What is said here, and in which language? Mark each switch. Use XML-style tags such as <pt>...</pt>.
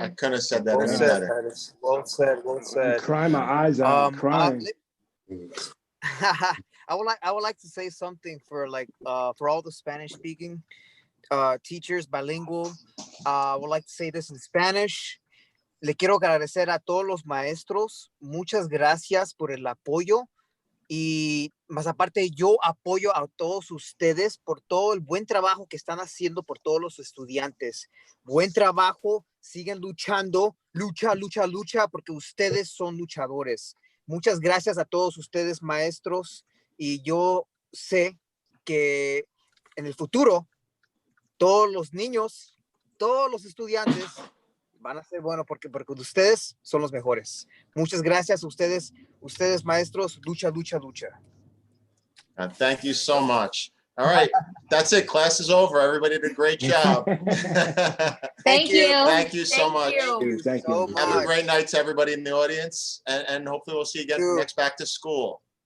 <en>I couldn't have said that Well any said, better. Titus. Well said. Well I'm said. crying my eyes out. I'm crying. I would like to say something for all the Spanish speaking teachers, bilingual. I would like to say this in Spanish.</en> <es>Le quiero agradecer a todos los maestros. Muchas gracias por el apoyo. Y más aparte, yo apoyo a todos ustedes por todo el buen trabajo que están haciendo por todos los estudiantes. Buen trabajo, siguen luchando, lucha, lucha, lucha, porque ustedes son luchadores. Muchas gracias a todos ustedes, maestros, y yo sé que en el futuro todos los niños, todos los estudiantes van a ser buenos porque ustedes son los mejores. Muchas gracias a ustedes maestros, lucha, lucha, lucha.</es> <en>Thank you so much. All right, that's it. Class is over. Everybody did a great job. Thank you. Thank you so much. Thank you. Have a great night to everybody in the audience, and hopefully we'll see you again next back to school.</en>